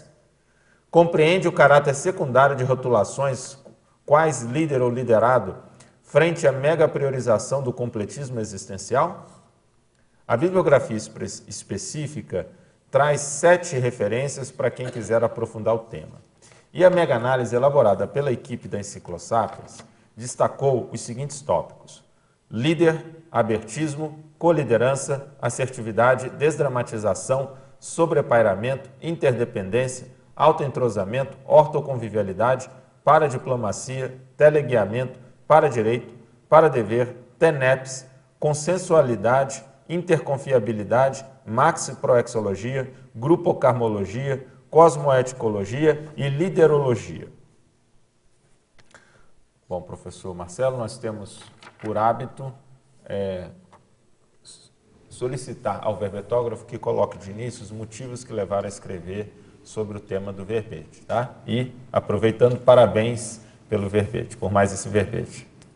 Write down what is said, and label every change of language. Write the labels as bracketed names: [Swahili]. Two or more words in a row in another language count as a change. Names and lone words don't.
[Portuguese] Compreende o caráter secundário de rotulações quais líder ou liderado frente à mega priorização do completismo existencial? A bibliografia específica traz 7 referências para quem quiser aprofundar o tema. E a mega-análise elaborada pela equipe da Enciclosapiens destacou os seguintes tópicos: líder, abertismo, coliderança, assertividade, desdramatização, sobrepairamento, interdependência, autoentrosamento, ortoconvivialidade, paradiplomacia, teleguiamento, paradireito, paradever, TENEPS, consensualidade, interconfiabilidade, maxiproexologia, grupocarmologia, cosmoeticologia e liderologia. Bom, professor Marcelo, nós temos por hábito solicitar ao verbetógrafo que coloque de início os motivos que levaram a escrever sobre o tema do verbete, tá? E, aproveitando, parabéns pelo verbete, por mais esse verbete.